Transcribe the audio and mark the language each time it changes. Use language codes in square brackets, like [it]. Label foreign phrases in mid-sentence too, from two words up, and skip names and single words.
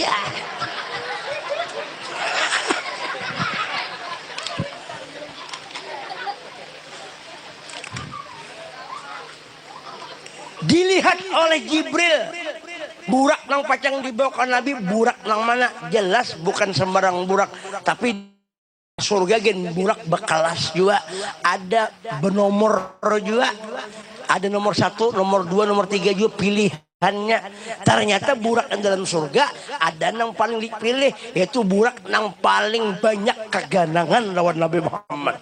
[bjn] Dilihat oleh Jibril, burak nang pacang dibawa ke Nabi, burak nang mana? Jelas bukan sembarang burak, tapi surga gen burak berkelas juga, ada bernomor juga, ada nomor 1, nomor 2, nomor 3 juga pilihannya. [id] Ternyata burak yang dalam surga ada yang paling dipilih, yaitu burak yang paling banyak keganangan lawan Nabi Muhammad.